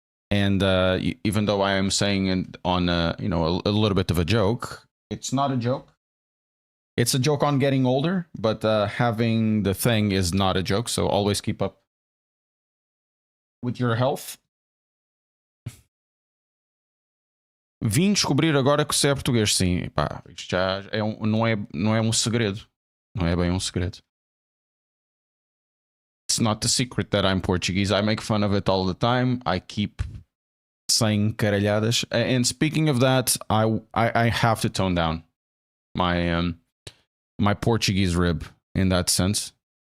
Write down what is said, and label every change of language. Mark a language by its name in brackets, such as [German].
[English] And even though I am saying it on a little bit of a joke, it's not a joke. It's a joke on getting older, but having the thing is not a joke. So always keep up with your health. [Portuguese] Vim descobrir agora que você é português, sim. Pá, isto já não é um segredo. Não é bem um segredo. [English] It's not the secret that I'm Portuguese. I make fun of it all the time. I keep saying caralhadas. And speaking of that, I have to tone down my my Portuguese rib in that sense.